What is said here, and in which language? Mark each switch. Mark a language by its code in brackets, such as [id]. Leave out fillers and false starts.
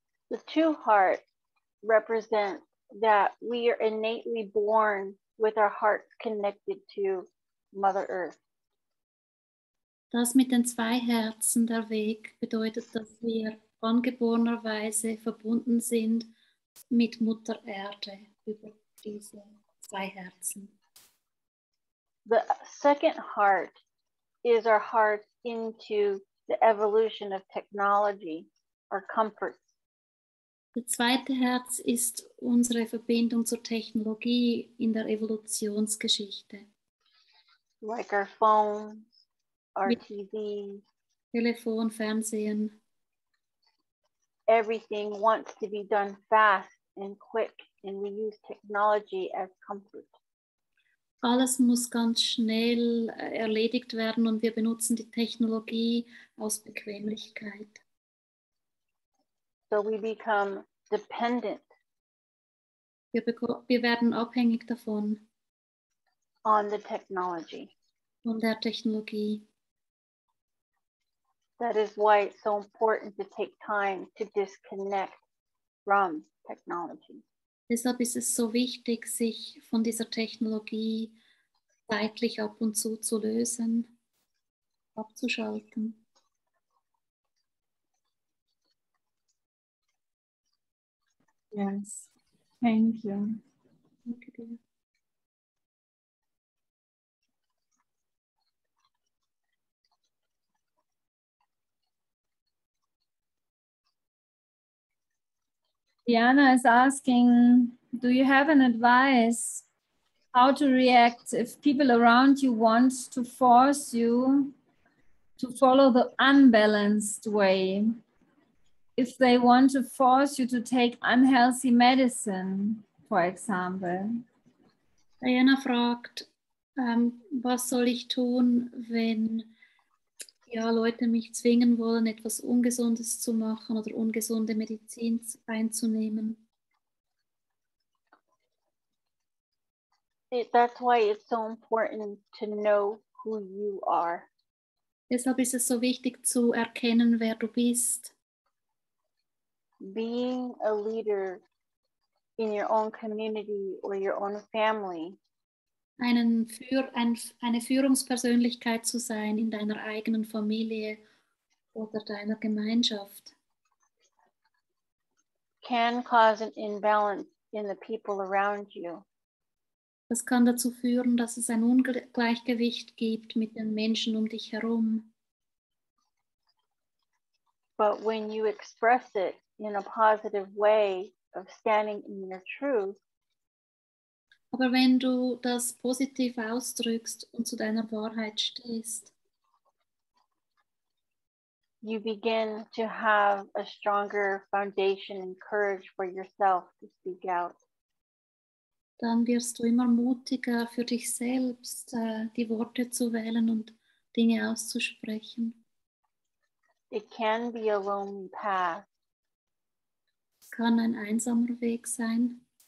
[en] The two heart represent that we are innately born with our hearts connected to Mother Earth. [de] Das mit den zwei Herzen, der Weg, bedeutet, dass wir angeborenerweise verbunden sind mit Mutter Erde über diese zwei Herzen. [en] The second heart is our heart into the evolution of technology, our comforts. [de] Das zweite Herz ist unsere Verbindung zur Technologie in der Evolutionsgeschichte. [en] Like our phones, our TVs. [de] Telefon, Fernsehen. [en] Everything wants to be done fast and quick, and we use technology as comfort. [de] Alles muss ganz schnell erledigt werden und wir benutzen die Technologie aus Bequemlichkeit. [en] So we become dependent [de] Wir werden abhängig davon, [en] on the technology. [de] von der Technologie. [en] That is why it's so important to take time to disconnect from technology. [de] Deshalb ist es so wichtig, sich von dieser Technologie zeitlich ab und zu lösen, abzuschalten. [en] Yes, thank you. [de] Danke dir. [en] Diana is asking, do you have an advice how to react if people around you want to force you to follow the unbalanced way? If they want to force you to take unhealthy medicine, for example. [de] Diana fragt, was soll ich tun, wenn Leute mich zwingen wollen, etwas Ungesundes zu machen oder ungesunde Medizin einzunehmen. [en] That's why it's so important to know who you are. [de] Deshalb ist es so wichtig zu erkennen, wer du bist. [en] Being a leader in your own community or your own family. [de] Eine Führungspersönlichkeit zu sein in deiner eigenen Familie oder deiner Gemeinschaft. [en] Can cause an imbalance in the people around you. [de] Das kann dazu führen, dass es ein Ungleichgewicht gibt mit den Menschen um dich herum. [en] But when you express it in a positive way of standing in your truth, [de] aber wenn du das positiv ausdrückst und zu deiner Wahrheit stehst, [en] you begin to have a stronger foundation and courage for yourself to speak out. [de] dann wirst du immer mutiger für dich selbst, die Worte zu wählen und Dinge auszusprechen. [en] It can be a lonely path, [de] Es kann ein einsamer Weg sein,